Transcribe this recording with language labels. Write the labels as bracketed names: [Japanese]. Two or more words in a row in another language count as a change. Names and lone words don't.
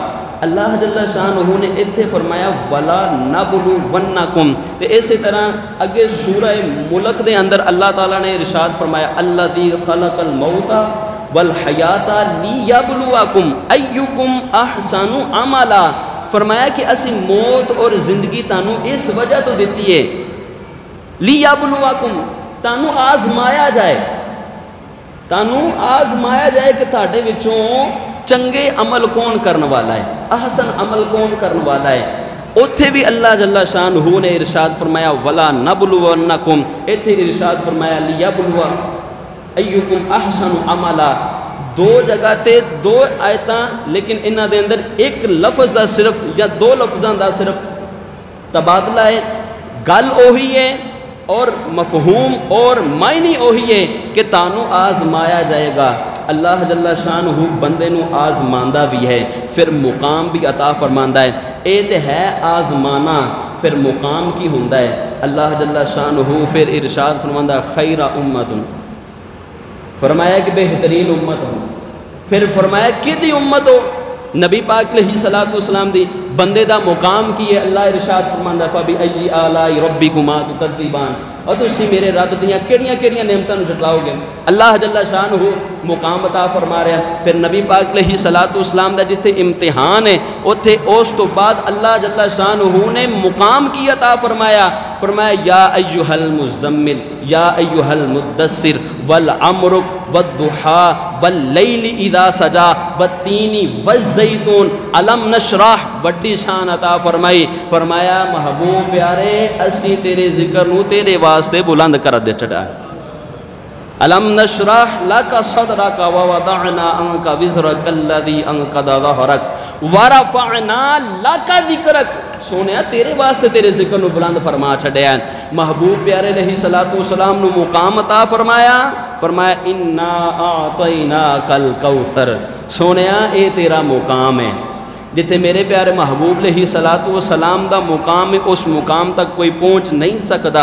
[Punjabi] اللہ جل شانہ نے اتھے فرمایا [Arabic] وَلَا نَبْلُوَنَّكُمْ. [Punjabi] تے اسی طرح اگے سورہ ملک دے اندر [Arabic] اللہ تعالیٰ [Punjabi] نے ارشاد فرمایا [Arabic] الَّذِي خَلَقَ الْمَوْتَ وَالْحَيَاةَ لِيَبْلُوَكُمْ أَيُّكُمْ أَحْسَنُ عَمَلًا. [Punjabi] فرمایا کہ اسی موت اور زندگی تانوں اس وجہ تو دیتی ہے لِيَبْلُوَكُمْ تانوں آزمایا جائے، تانوں آزمایا جائے کہ تاڑے وچوں چنگے عمل کون کرنے والا ہے، احسن عمل کون کرنے والا ہے. اتھے بھی اللہ جل شانہ نے ارشاد فرمایا [Arabic] ولا نبلونکم، [Punjabi] اتھے ارشاد فرمایا [Arabic] لیبلو ایکم احسن عملا، [Punjabi] دو جگہ تے دو آیتاں لیکن انہاں دے اندر ایک لفظ دا صرف یا دو لفظاں دا صرف تبادلہ ہے، گل اوہی ہے اور مفہوم اور معنی اوہی ہے کہ تانوں آزمایا جائے گا۔ اللہ جل شانہ بندے نو آزماندہ بھی ہے، پھر مقام بھی عطا فرماندہ ہے۔ اے تے ہے آزمانا، پھر مقام کی ہوندہ ہے۔ اللہ جل شانہ پھر ارشاد فرماندہ خیر امت، فرمایا کہ بہترین امت ہو، پھر فرمایا کدی امت ہو، نبی پاک [Arabic] علیہ الصلوۃ والسلام [Punjabi] دی بندے دا مقام کی ہے۔ اللہ ارشاد فرماندا [Arabic] فبأي آلاء ربكما تكذبان، [Punjabi] اور تسی میرے رب دیاں کیڑیاں کیڑیاں نعمتاں نوں جھٹلاؤ گے۔ اللہ جل شانہ مقام عطا فرما رہا ہے۔ پھر نبی پاک [Arabic] علیہ الصلوۃ والسلام [Punjabi] دا جتھے امتحان ہے اوتھے اس تو بعد اللہ جل شانہ نے مقام کی عطا فرمایا، فرمایا [Arabic] یا ایھا المزمل یا ایھا المدثر والعمر والضحى واللیل اذا سجا والتین والزیتون الم نشرح، [Punjabi] بڑی شان عطا فرمائی، فرمایا محبوب پیارے اسی تیرے ذکر نو تیرے واسطے بلند کر دے چڑھا ہے۔ [Arabic] الم نشرح لک صدرک ووضعنا عنک وزرک الذی انقض ظہرک ورفعنا لک ذکرک، [Punjabi] سونیا تیرے واسطے تیرے ذکر نو بلند فرما چھڑیا ہے۔ محبوب پیارے [Arabic] علیہ الصلوۃ والسلام [Punjabi] نو مقام عطا فرمایا، فرمایا [Arabic] انا اعطیناک الکوثر، [Punjabi] سونیا اے تیرا مقام ہے۔ جتھے میرے پیارے محبوب [Arabic] علیہ الصلوۃ والسلام [Punjabi] دا مقام ہے اس مقام تک کوئی پہنچ نہیں سکتا۔